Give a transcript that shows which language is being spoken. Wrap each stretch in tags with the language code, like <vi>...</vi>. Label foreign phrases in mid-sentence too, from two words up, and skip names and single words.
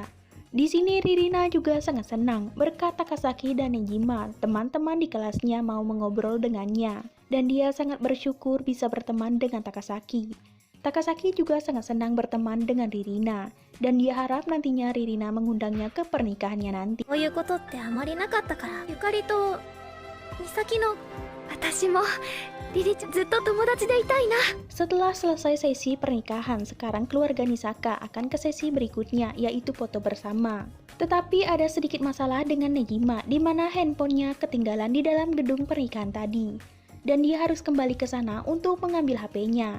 <id>Di sini Ririna juga sangat senang berkat Takasaki dan Negima, teman-teman di kelasnya mau mengobrol dengannya, dan dia sangat bersyukur bisa berteman dengan Takasaki. Takasaki juga sangat senang berteman dengan Ririna, dan dia harap nantinya Ririna mengundangnya ke pernikahannya nanti.</id> <ja>こういうことってあまりなかったから、ゆかりと美咲の私もリリちゃんずっと友達でいたいな。</ja> <id>Setelah selesai sesi pernikahan, sekarang keluarga Nisaka akan ke sesi berikutnya, yaitu foto bersama. Tetapi ada sedikit masalah dengan Negima, di mana handphonenya ketinggalan di dalam gedung pernikahan tadi. Dan dia harus kembali ke sana untuk mengambil HP-nya.</id>